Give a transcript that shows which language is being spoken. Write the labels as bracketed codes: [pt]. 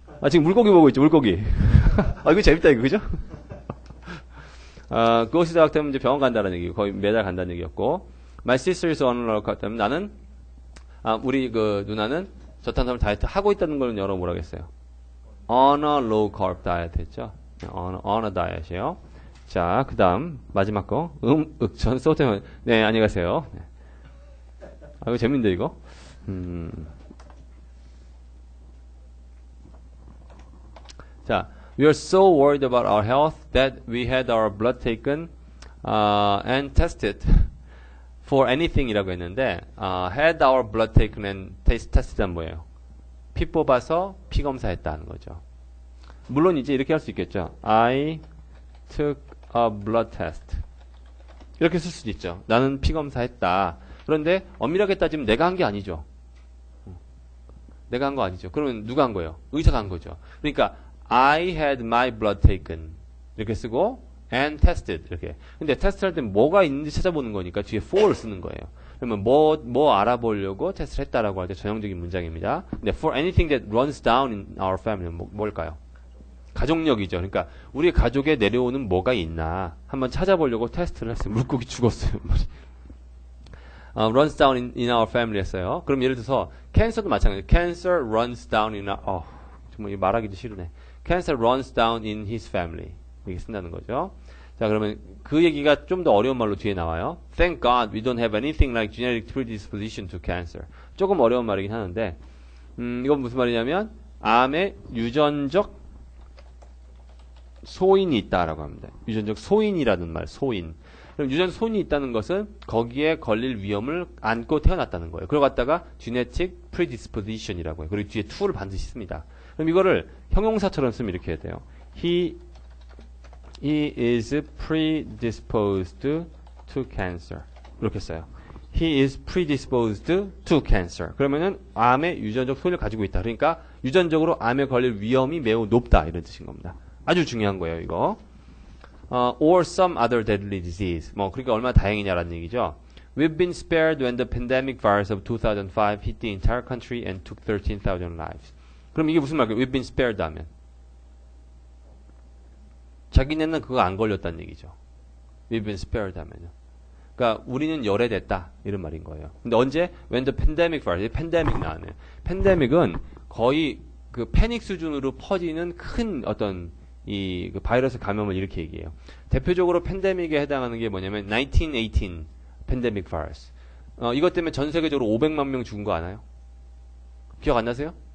[ko] 지금 물고기 보고 있죠 물고기. 이거 재밌다 이거 그죠? 그것이 대학되면 이제 병원 간다는 얘기, 거의 매달 간다는 얘기였고, [en] my sister is on a low carb diet. [ko] 나는, 우리 그 누나는 저탄수화물 다이어트 하고 있다는 걸 여러 뭐라고 했어요? [en] on a low carb diet [ko] 했죠? [en] on a diet이에요. [ko] 자, 그 다음, 마지막 거, 전 소태만, 네, 안녕히 가세요. 네. 이거 재밌는데, 이거? [en] 자, we are so worried about our health that we had our blood taken and tested for anything [ko] 이라고 했는데 [en] had our blood taken and tested [ko] 는 뭐예요? 피 뽑아서 피 검사했다는 거죠. 물론 이제 이렇게 할 수 있겠죠. [en] I took a blood test [ko] 이렇게 쓸 수도 있죠. 나는 피 검사했다. 그런데 엄밀하게 따지면 내가 한 게 아니죠. 내가 한 거 아니죠. 그러면 누가 한 거예요? 의사가 한 거죠. [en] 그러니까 I had my blood taken [ko] 이렇게 쓰고 [en] and tested [ko] 이렇게. 근데 테스트 할 때 뭐가 있는지 찾아보는 거니까 뒤에 for를 쓰는 거예요. 그러면 뭐 알아보려고 테스트를 했다라고 할 때 전형적인 문장입니다. 근데 [en] for anything that runs down in our family [ko] 뭘까요? 가족력이죠. 그러니까 우리 가족에 내려오는 뭐가 있나 한번 찾아보려고 테스트를 했어요. 물고기 죽었어요. [en] runs down in our family [ko] 했어요. 그럼 예를 들어서 cancer도 마찬가지예요. [en] cancer runs down in our [ko] 정말 말하기도 싫으네. [en] Cancer runs down in his family. [ko] 이렇게 쓴다는 거죠. 자, 그러면 그 얘기가 좀 더 어려운 말로 뒤에 나와요. [en] Thank God we don't have anything like genetic predisposition to cancer. [ko] 조금 어려운 말이긴 하는데, 이건 무슨 말이냐면, 암의 유전적 소인이 있다라고 합니다. 유전적 소인이라는 말, 소인. 그럼 유전적 소인이 있다는 것은 거기에 걸릴 위험을 안고 태어났다는 거예요. 그걸 갖다가 genetic predisposition이라고 해요. 그리고 뒤에 to를 반드시 씁니다. 그럼 이거를 형용사처럼 쓰면 이렇게 해야 돼요. [en] He is predisposed to cancer. [ko] 이렇게 써요. [en] He is predisposed to cancer. [ko] 그러면은 암의 유전적 소인을 가지고 있다. 그러니까 유전적으로 암에 걸릴 위험이 매우 높다. 이런 뜻인 겁니다. 아주 중요한 거예요, 이거. [en] Or some other deadly disease. [ko] 그러니까 얼마나 다행이냐라는 얘기죠. [en] We've been spared when the pandemic virus of 2005 hit the entire country and took 13,000 lives. [ko] 그럼 이게 무슨 말이에요? [en] We've been spared [ko] 하면. 자기네는 그거 안 걸렸다는 얘기죠. [en] We've been spared [ko] 하면요. 그러니까 우리는 열애됐다 이런 말인 거예요. 근데 언제? [en] When the pandemic virus, [ko] 팬데믹 나왔네요. 팬데믹은 거의 그 패닉 수준으로 퍼지는 큰 어떤 그 바이러스 감염을 이렇게 얘기해요. 대표적으로 팬데믹에 해당하는 게 뭐냐면 1918 팬데믹 바이러스. 이것 때문에 전 세계적으로 500만 명 죽은 거 아나요? 기억 안 나세요?